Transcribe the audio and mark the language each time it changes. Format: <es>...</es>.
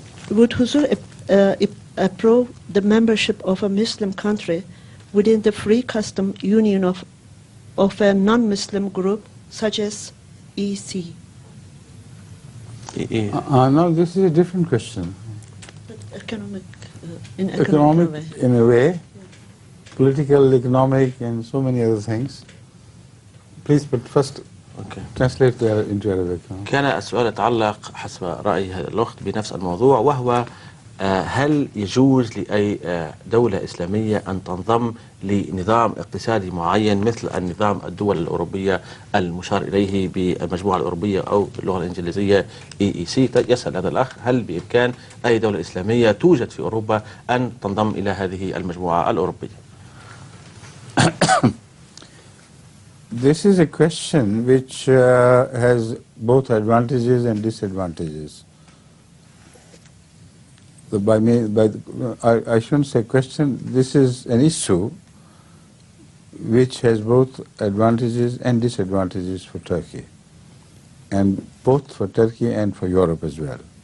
<en>would Huzur approve the membership of a Muslim country within the free custom union of a non-Muslim group such as EC? No, this is a different question. But economic, in economic way. In a way, political, economic, and so many other things. Please, but first</en> <ar>أوكي.</ar> <en>Translate into Arabic.</en> <ar>كان السؤال يتعلق حسب رأي هذا الأخت بنفس الموضوع، وهو هل يجوز لأي دولة إسلامية أن تنضم لنظام اقتصادي معين مثل النظام الدول الأوروبية المشار إليه بالمجموعة الأوروبية أو باللغة الإنجليزية EEC؟ يسأل هذا الأخ هل بإمكان أي دولة إسلامية توجد في أوروبا أن تنضم إلى هذه المجموعة الأوروبية؟</ar> <en>This is a question which has both advantages and disadvantages. I shouldn't say question, this is an issue which has both advantages and disadvantages for Turkey, and both for Turkey and for Europe as well.</en>